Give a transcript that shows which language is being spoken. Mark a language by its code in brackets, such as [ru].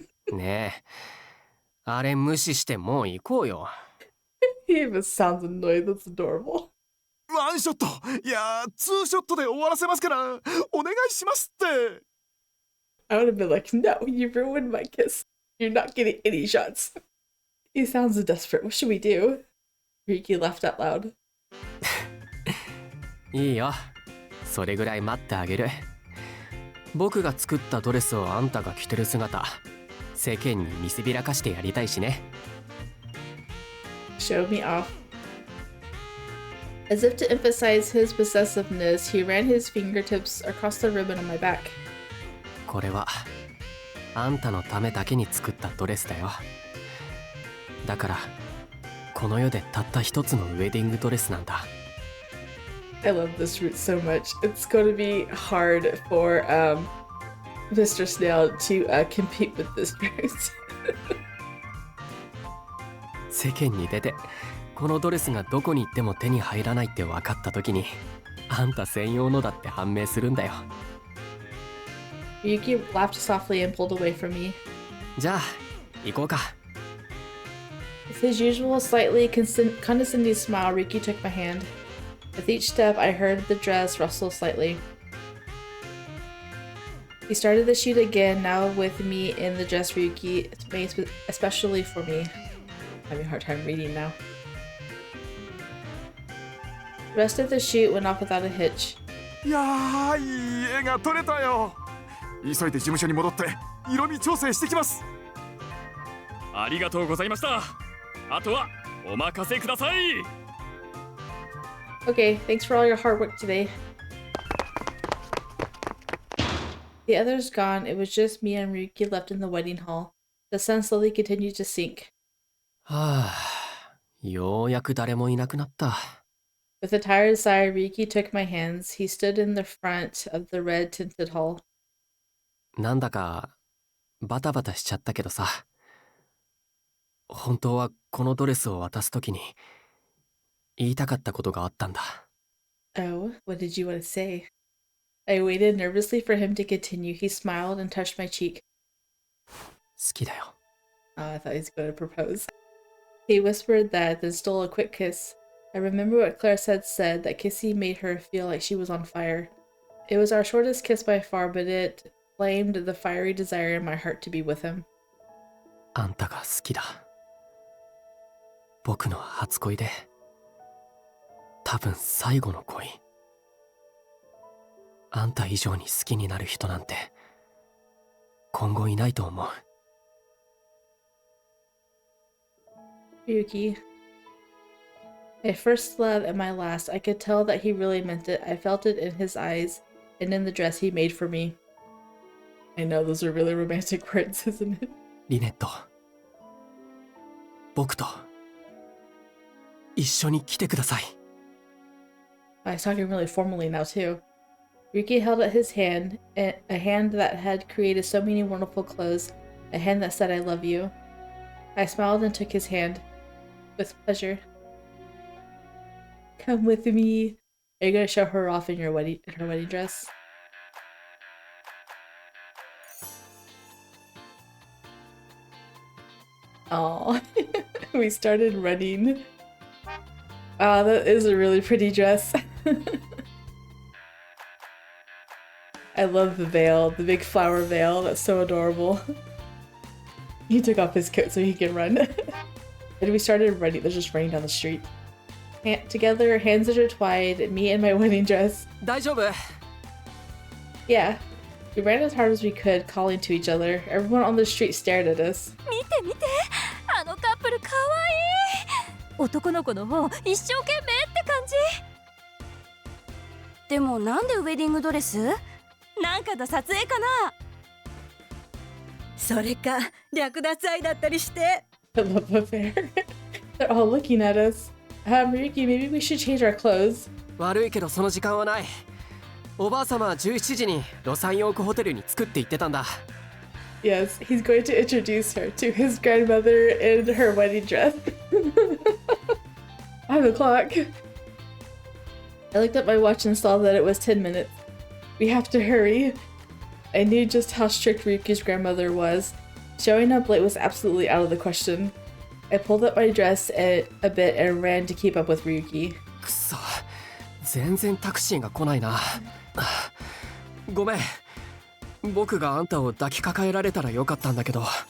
[ja] ねえ、あれ無視してもう行こうよ。 [en] He even sounds annoyed. That's adorable. [ja] ワンショットいやツーショットで終わらせますからお願いしますって [en] I would have been like, no, you ruined my kiss. You're not getting any shots. He sounds desperate. What should we do? Ryuki laughed out loud. [ja] いいよ。それぐらい待ってあげる。僕が作ったドレスをあんたが着てる姿、世間に見せびらかしてやりたいしね。 [en] Show me off. As if to emphasize his possessiveness, he ran his fingertips across the ribbon on my back. [ja] これはあんたのためだけに作ったドレスだよ。だからこの世でたった一つのウェディングドレスなんだ。 [en] I love this route so much. It's going to be hard for Mr. Snail to compete with this dress. [ja] 世間に出てこのドレスがどこに行っても手に入らないって分かった時にあんた専用のだって判明するんだよ。 [en] Ryuki laughed softly and pulled away from me. [ja] じゃあ行こうか。 [en] With his usual slightly condescending smile, Ryuki took my hand. With each step, I heard the dress rustle slightly. He started the shoot again, now with me in the dress Ryuki made especially for me. I'm having a hard time reading now. The rest of the shoot went off without a hitch. [ja] いやーいい絵が撮れたよ急いで事務所に戻って色味調整してきますありがとうございました。あとはお任せください。 [en] Okay, thanks for all your hard work today. The others gone, it was just me and Ryuki left in the wedding hall. The sun slowly continued to sink. [ja] はあ、ようやく誰もいなくなった。 [en] With a tired sigh, Ryuki took my hands. He stood in the front of the red-tinted hall. [ja] なんだかバタバタしちゃったけどさ。本当はこのドレスを渡すときに言いたかったことがあったんだ。 [en] Oh, what did you want to say? I waited nervously for him to continue. He smiled and touched my cheek. [ja] 好きだよ。 [en] Oh, I thought he was going to propose. He whispered that, then stole a quick kiss. I remember what Claire had said, that kissing made her feel like she was on fire. It was our shortest kiss by far, but it flamed the fiery desire in my heart to be with him. [ja] あんたが好きだ。僕の初恋で、多分最後の恋。あんた以上に好きになる人なんて今後いないと思う。 [en] Ryuki. My first love and my last, I could tell that he really meant it. I felt it in his eyes and in the dress he made for me. I know those are really romantic words, isn't it? [ja] リネット、僕と一緒に来てください。 [en] I was talking really formally now too. Ryuki held out his hand, a hand that had created so many wonderful clothes, a hand that said I love you. I smiled and took his hand. With pleasure. Come with me. Are you gonna show her off in her wedding dress? Oh, we started running. Wow, that is a really pretty dress. I love the veil, the big flower veil. That's so adorable. He took off his coat so he could run. And we started running. They're just running down the street. Together, hands intertwined, me in my wedding dress. [ja] 大丈夫 [en] Yeah. We ran as hard as we could, calling to each other. Everyone on the street stared at us. [ja] 見て見て、あのカップルかわいい。男の子の方一生懸命って感じ。でもなんでウェディングドレス？なんかの撮影かな。それか略奪愛だったりして。 [en] I love the fair. They're all looking at us. Ryuki, maybe we should change our clothes. [ja] 悪いけどその時間はない。おばあ様は17時にロサンヨークホテルに着くって言ってたんだ。 [en] Yes, he's going to introduce her to his grandmother in her wedding dress. 5 o'clock. I looked at my watch and saw that it was 10 minutes. We have to hurry. I knew just how strict Ryuki's grandmother was. Showing up late was absolutely out of the question. I pulled up my dress a bit and ran to keep up with Ryuki. [ja] くそ、全然タクシーが来ないな。ごめん。僕があんたを抱きかかえられたらよかったんだけど。